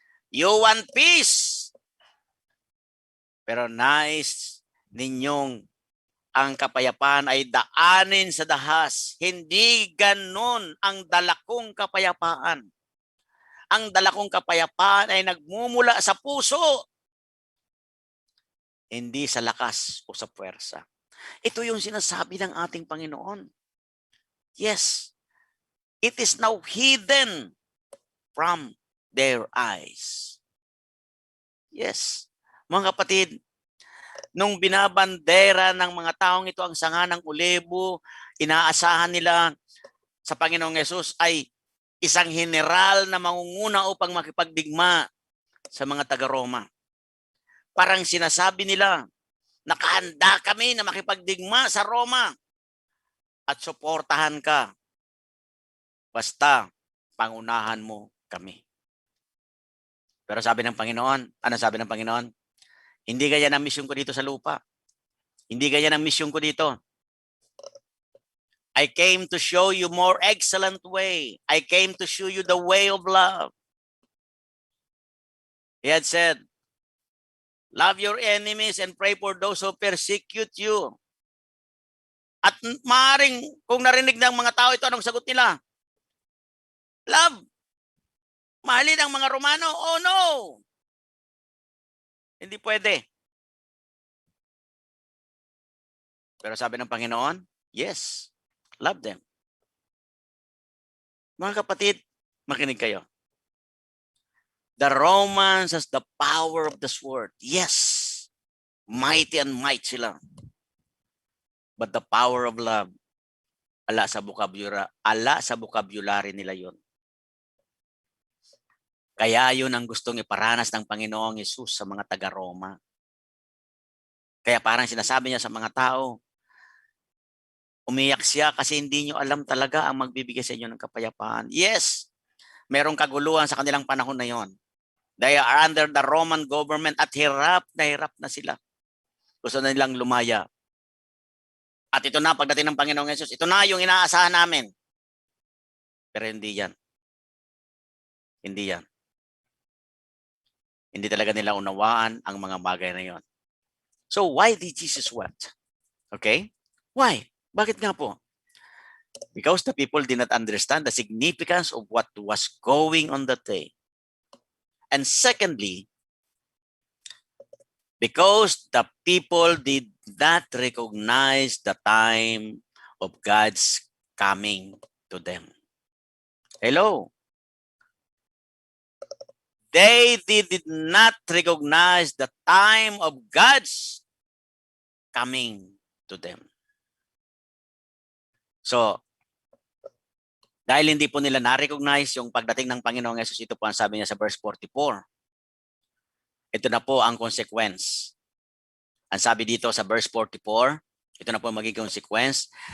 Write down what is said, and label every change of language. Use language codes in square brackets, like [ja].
[en] You want peace, [tl] pero nais ninyong ang kapayapaan ay daanin sa dahas. Hindi ganon ang dalakong kapayapaan. Ang dalakong kapayapaan ay nagmumula sa puso, hindi sa lakas o sa puwersa. Ito yung sinasabi ng ating Panginoon. [en] Yes, it is now hidden from their eyes. Yes. [tl] Mga kapatid, nung binabandera ng mga taong ito ang sanga ng ulebo, inaasahan nila sa Panginoong Yesus ay isang general na mangunguna upang makipagdigma sa mga taga-Roma. Parang sinasabi nila, nakahanda kami na makipagdigma sa Roma at suportahan ka. Basta pangunahan mo kami. Pero sabi ng Panginoon, ano sabi ng Panginoon? Hindi gaya ng misyon ko dito sa lupa. Hindi gaya ng misyon ko dito. [en] I came to show you more excellent way. I came to show you the way of love. He had said, love your enemies and pray for those who persecute you. [tl] At maaaring kung narinig ng mga tao ito, anong sagot nila? Love. Mahalin ang mga Romano? [en] Oh no! [tl] Hindi pwede. Pero sabi ng Panginoon, yes, love them. Mga kapatid, makinig kayo. [en] The Romans has the power of the sword. Yes, mighty and might [tl] sila. [en] But the power of love, [tl] ala sa vocabulary nila yon. Kaya yun ang gustong iparanas ng Panginoong Hesus sa mga taga-Roma. Kaya parang sinasabi niya sa mga tao, umiyak siya kasi hindi nyo alam talaga ang magbibigay sa inyo ng kapayapaan. Yes, merong kaguluhan sa kanilang panahon na yon. [en] They are under the Roman government [tl] at hirap na sila. Gusto na nilang lumaya. At ito na, pagdating ng Panginoong Hesus, ito na yung inaasahan namin. Pero hindi yan. Hindi yan. Hindi talaga nila unawaan ang mga bagay na yon. [en] So why did Jesus wept? Okay? Why? [tl] Bakit nga po? [en] Because the people did not understand the significance of what was going on that day. And secondly, because the people did not recognize the time of God's coming to them. Hello? They did not recognize the time of God's coming to them. [tl] So, dahil hindi po nila na-recognize yung pagdating ng Panginoong Hesus, ito po ang sabi niya sa verse 44. Ito na po ang consequence. Ang sabi dito sa verse 44, ito na po ang magiging consequence.